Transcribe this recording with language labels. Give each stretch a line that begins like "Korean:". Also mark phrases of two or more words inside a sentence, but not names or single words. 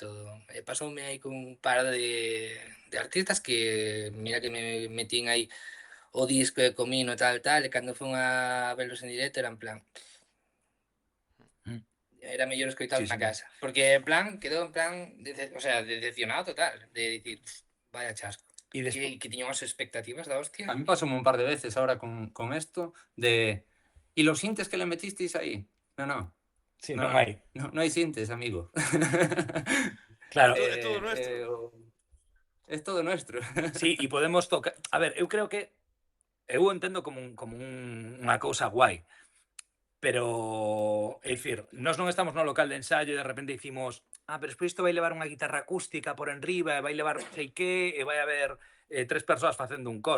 Galician: Pasoume aí con un par de artistas que, mira que me metín aí o disco e comino tal, e cando fun
Spanish: a verlos en directo
Galician: era en plan... Era mellor escoitalo
Spanish: Sí,
Galician: na
Spanish: sí.
Galician: casa. Porque en plan, quedou en plan,
Spanish: o sea, decepcionado total.
Galician: De dicir,
Spanish: vaya chasco.
Galician: E despois, Que tiña unhas expectativas da hostia.
Spanish: A mí pasó un par de veces ahora con esto de... ¿Y los sintes que le metisteis ahí? No, no.
Galician: Si non hai. Non hai sintes, amigo. Claro. É
Spanish: todo nuestro.
Galician: É
Spanish: todo nuestro. Sí,
Galician: e podemos tocar... A ver, eu creo que... Eu entendo como unha cousa guai, pero, é dicir, nós non estamos no
Spanish: local de ensayo
Galician: e de repente dicimos pero despois isto vai levar unha guitarra acústica por enriba e vai levar non sei que e vai haber 3 persoas facendo un coro.